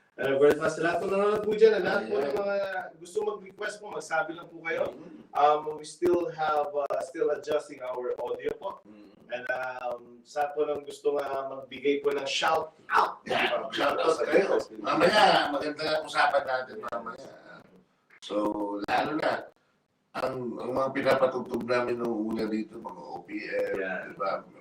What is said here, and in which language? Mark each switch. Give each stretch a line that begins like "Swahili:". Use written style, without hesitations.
Filipino: And of course, sa lahat po nanonood po dyan, lahat po ng mga gusto mag-request po, magsabi lang po kayo.
English: We still have, still adjusting our audio po.
Filipino: And sa po nang gusto magbigay po ng shout out. Yeah, shout out kayo. Mamaya, maganda na usapan natin mamaya. So, lalo na, ang mga pinapatugtog namin nung una dito, mga OPM, diba?